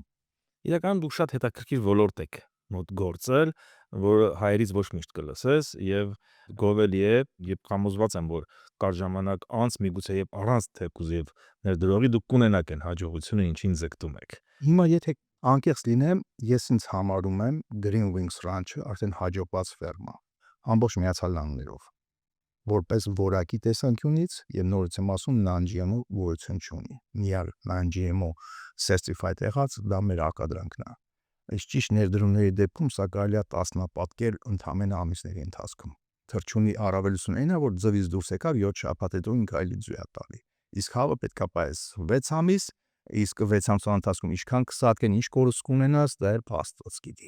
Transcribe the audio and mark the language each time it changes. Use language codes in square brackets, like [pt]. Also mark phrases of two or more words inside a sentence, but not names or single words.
[hy] Իրականում դուք շատ հետաքրքիր ոլորտ եք մոտ գործել, որ հայերից ոչ միշտ կլսես եւ գովելի է, եւ համոզված եմ, որ կար ժամանակ անց միգուցե եւ առանց թեկուզ եւ ներդրողի դուք կունենաք այն հաջողությունը, ինչին ձգտում եք։ Հիմա եթե անկեղծ լինեմ, ես ինձ համարում եմ Green Wings Ranch-ը արդեն հաջողված ֆերմա, ամբողջ Միացյալ Նահանգներով, որպես որակի տեսանկյունից եւ նորից եմ ասում non-GMO գոյություն չունի։ Միակ [en] non-GMO certified [hy] եղած դա մեր ակադրանքն է։ Այս ճիշտ ներդրումների դեպքում սա կարելի է տասնապատկել ընդամենը ամիսների ընթացքում։ Թռչունի առավելությունն այն է, որ ձվից դուրս եկավ 7 շաբաթ հետո ինքը այլի ձու է տալի։ Իսկ հավը պետքա պես 6 ամիս, իսկ 6 ամսվա ընթացքում ինչքան կսատկեն, ինչ կորուստ կունենաս, դա էլ Աստված գիտի։